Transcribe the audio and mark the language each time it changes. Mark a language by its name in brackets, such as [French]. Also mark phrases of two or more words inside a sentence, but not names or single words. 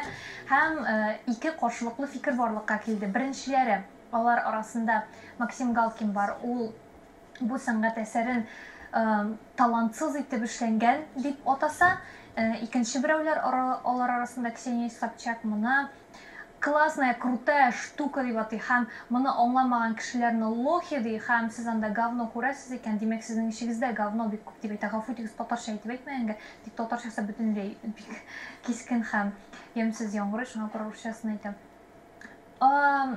[Tatar] Һәм ике каршылыклы фикер барлыкка килде. Беренчеләре, алар арасында Максим Галкин бар. Ул бу сәнгать әсәрен талантсыз итеп эшләнгән дип атаса. Икенче берәүләр алар арасында Ксения Собчак моны [Russian] классная, крутая штука [Tatar] дип атый һәм моны аңламаган кешеләрне лохи ди һәм сез анда говно күрәсез икән, димәк сезнең ишегездә говно бик күп дип әйтә. Гафу итегез, татарча әйтеп әйтмәгәнгә, тик татарчасы бөтенләй бик кискен һәм ямьсез яңгырый, шуңа күрә русчасын әйтәм.